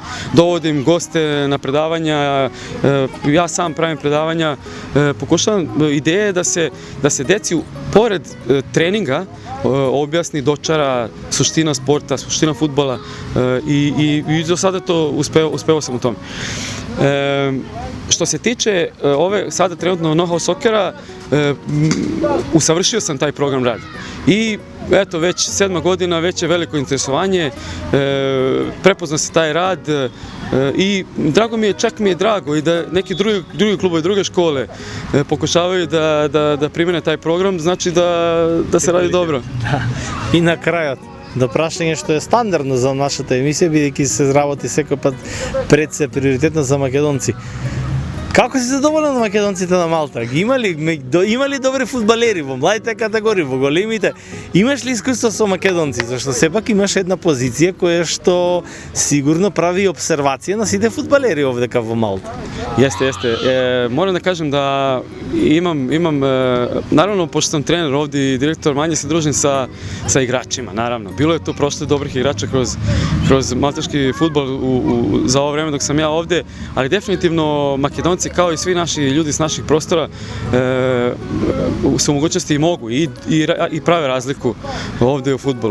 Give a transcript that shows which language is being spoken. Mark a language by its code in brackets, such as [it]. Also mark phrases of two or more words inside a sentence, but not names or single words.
[sr] Dovodim goste na predavanja, ja sam pravim predavanja, pokušavam, ideja je da se deci pored treninga objasni, dočara suština sporta, suština fudbala i do sada to uspeo sam u tome. Što se tiče ove sada trenutno know-how sokera, usavršio sam taj program rada i eto već 7. godina, već je veliko interesovanje, prepoznao se taj rad i drago mi je, čak mi je drago i da neki drugi klubovi, druge škole pokušavaju da primene taj program, znači da se radi dobro. [mk] И на крајот, до прашање што е стандардно за нашата емисија, бидејќи се работи секој пат пред се приоритетно за македонци. Како си задоволен на македонците на Малта? Има ли добри фудбалери во младите категории, во големите? Имаш ли искуство со македонци? Зашто сепак имаш една позиција која што сигурно прави обсервација на сите фудбалери овдека во Малта. [sr] Jeste. Moram da kažem da imam, naravno, pošto sam trener ovdje i direktor, manje se družim sa igračima, naravno. Bilo je tu prošlo dobrih igrača kroz malteški fudbal za ovo vreme dok sam ja ovdje, ali definitivno Makedonci, kao i svi naši ljudi s naših prostora, su u mogućnosti i mogu i prave razliku ovdje u fudbalu.